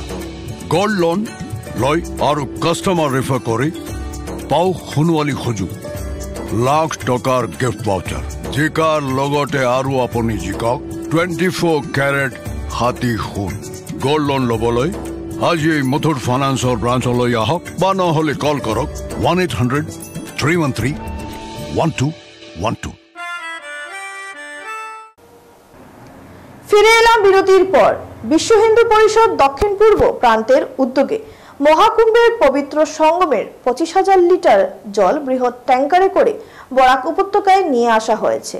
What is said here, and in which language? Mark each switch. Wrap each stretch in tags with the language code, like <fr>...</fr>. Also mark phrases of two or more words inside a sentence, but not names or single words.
<en>gold loan</en> <as>লয় আৰু</as> <en>customer refer</en> <as>কৰি পাও সোণোৱালী সুযোগ, লাখ টকাৰ</as> <en>gift voucher,</en> <as>জিকাৰ লগতে আৰু আপুনি জিকক 24 কেৰেট হাতী সোণ।</as> <en>gold loan</en> <as>লবলৈ আজি মুথুট ফাইনেন্সৰ ব্ৰাঞ্চলৈ আহক বা নহলে কল কৰক 1-800-313-1212।</as> <bn>ফিরে এলাম বিরতির পর। বিশ্ব হিন্দু পরিষদ দক্ষিণ পূর্ব প্রান্তের উদ্যোগে মহাকুম্ভের পবিত্র সঙ্গমের 25,000 লিটার জল বৃহৎ ট্যাঙ্কারে করে বরাক উপত্যকায় নিয়ে আসা হয়েছে।</bn>